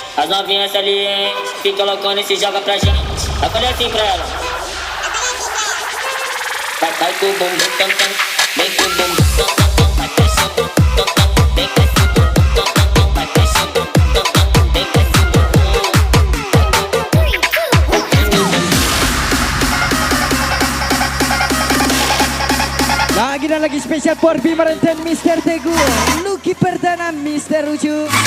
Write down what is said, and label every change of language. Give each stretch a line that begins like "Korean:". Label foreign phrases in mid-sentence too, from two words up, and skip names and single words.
Portuguese: As novinhas salientes fica loucona e se joga pra gente. Eu falei assim pra ela: vai com o bumbum tam tam, vem com o bumbum tam tam tam, vai crescer o bumbum tam tam, vem crescer o bumbum tam tam tam, vai crescer o bumbum tam tam, vem crescer o bumbum.
Indonesian: Lagi dan lagi spesial Purbi Merente, Mister Teguh Lucky Perdana, Mister Ucu.